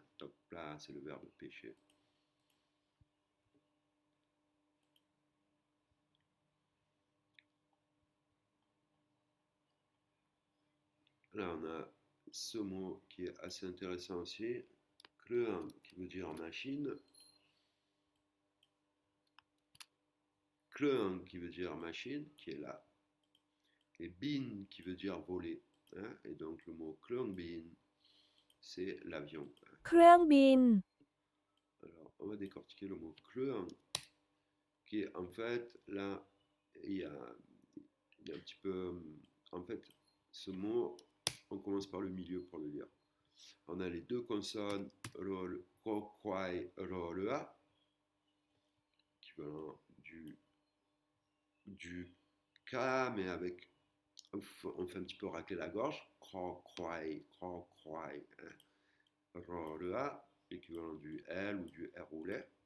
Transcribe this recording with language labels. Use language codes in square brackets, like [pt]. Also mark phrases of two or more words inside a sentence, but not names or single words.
[fr] Topla, c'est le verbe pêcher. Là, on a ce mot qui est assez intéressant aussi, kleung, qui veut dire machine. Kleung, qui veut dire machine, qui est là. Et bin, qui veut dire voler, hein. Et donc, le mot kleung bin, c'est l'avion. [th] เครื่องบิน [fr] Alors, on va décortiquer le mot kleung, qui est en fait, là, il y a un petit peu, en fait, ce mot, on commence par le milieu pour le lire. On a les deux consonnes, rol, ko, kwai, ro, le, a, équivalent du K, mais avec, on fait un petit peu racler la gorge, kro, kwai, hein. Ro, le, a, l'équivalent du L ou du R roulé.